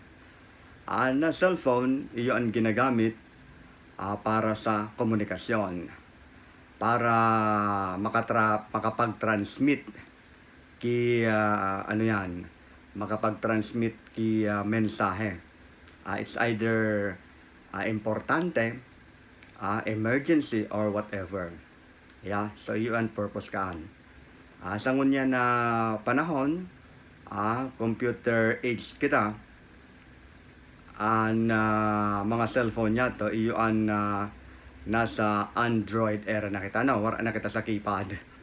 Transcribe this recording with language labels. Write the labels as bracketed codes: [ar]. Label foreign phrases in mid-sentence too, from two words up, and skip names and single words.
[bik] Na cellphone iyo ang ginagamit para sa komunikasyon, para makapag-transmit ki makapag-transmit ki mensahe. [en] It's either importante, emergency or whatever. [bik] Yeah, so yun purpose kaan. Sa ngunya na panahon, [en] computer age [bik] kita, mga cellphone niya to iyon nasa [en] Android era [bik] na kita, wala na kita sa keypad.